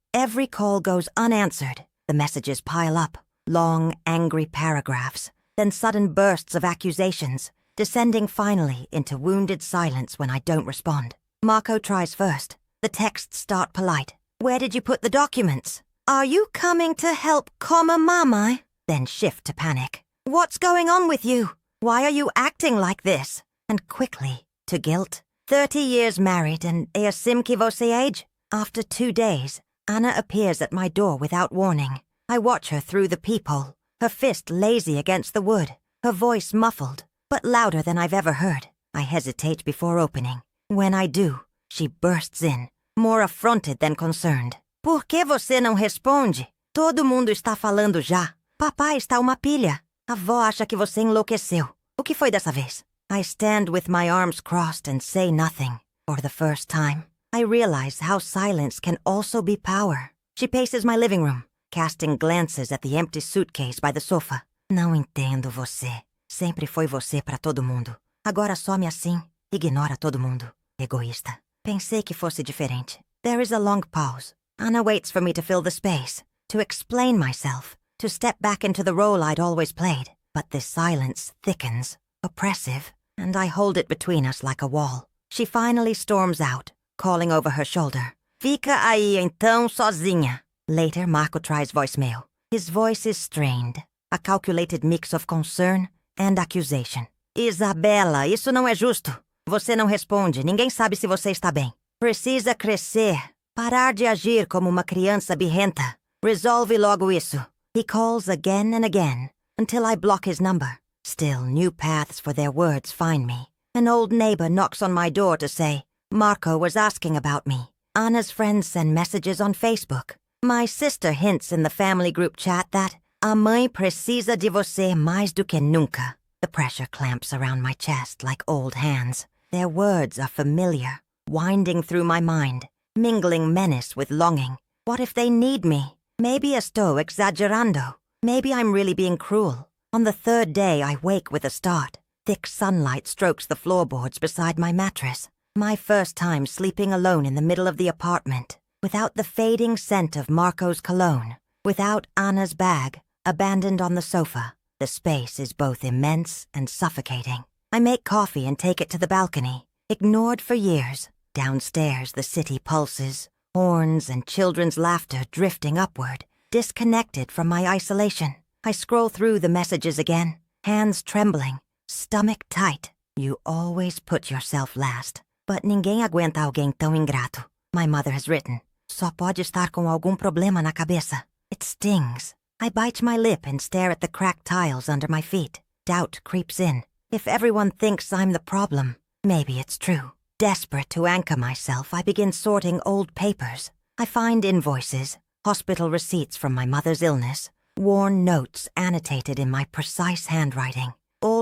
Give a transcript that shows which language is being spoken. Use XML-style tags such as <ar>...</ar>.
<en>Every call goes unanswered. The messages pile up, long, angry paragraphs, then sudden bursts of accusations, descending finally into wounded silence when I don't respond. Marco tries first. The texts start polite. Where did you put the documents? Are you coming to help Coma Mama? Then shift to panic. What's going on with you? Why are you acting like this? And quickly, to guilt. 30 years married and</en> <pt>é assim que você age?</pt> <en>After 2 days, Anna appears at my door without warning. I watch her through the peephole, her fist lazy against the wood, her voice muffled, but louder than I've ever heard. I hesitate before opening. When I do, she bursts in, more affronted than concerned.</en> <pt>Por que você não responde? Todo mundo está falando já. Papai está uma pilha. A avó acha que você enlouqueceu. O que foi dessa vez?</pt> <en>I stand with my arms crossed and say nothing. For the first time, I realize how silence can also be power. She paces my living room, casting glances at the empty suitcase by the sofa.</en> <pt>Não entendo você. Sempre foi você pra todo mundo. Agora some assim. Ignora todo mundo. Egoísta. Pensei que fosse diferente.</pt> <en>There is a long pause. Anna waits for me to fill the space, to explain myself, to step back into the role I'd always played. But this silence thickens, oppressive, and I hold it between us like a wall. She finally storms out, calling over her shoulder.</en> <pt>Fica aí então sozinha.</pt> <en>Later, Marco tries voicemail. His voice is strained, a calculated mix of concern and accusation.</en> <pt>Isabela, isso não é justo. Você não responde, ninguém sabe se você está bem. Precisa crescer, parar de agir como uma criança birrenta. Resolve logo isso.</pt> <en>He calls again and again, until I block his number. Still, new paths for their words find me. An old neighbor knocks on my door to say, Marco was asking about me. Anna's friends send messages on Facebook. My sister hints in the family group chat that</en> <pt>a mãe precisa de você mais do que nunca.</pt> <en>The pressure clamps around my chest like old hands. Their words are familiar, winding through my mind, mingling menace with longing. What if they need me?</en> <es>Maybe estoy exagerando.</es> <en>Maybe I'm really being cruel. On the 3rd day, I wake with a start. Thick sunlight strokes the floorboards beside my mattress. My first time sleeping alone in the middle of the apartment, without the fading scent of Marco's cologne, without Anna's bag, abandoned on the sofa. The space is both immense and suffocating. I make coffee and take it to the balcony, ignored for years. Downstairs, the city pulses, horns and children's laughter drifting upward, disconnected from my isolation. I scroll through the messages again, hands trembling, stomach tight. You always put yourself last.</en> <pt>But ninguém aguenta alguém tão ingrato.</pt> <en>My mother has written.</en> <pt>Só pode estar com algum problema na cabeça.</pt> <en>It stings. I bite my lip and stare at the cracked tiles under my feet. Doubt creeps in. If everyone thinks I'm the problem, maybe it's true. Desperate to anchor myself, I begin sorting old papers. I find invoices, hospital receipts from my mother's illness, worn notes annotated in my precise handwriting. All</en>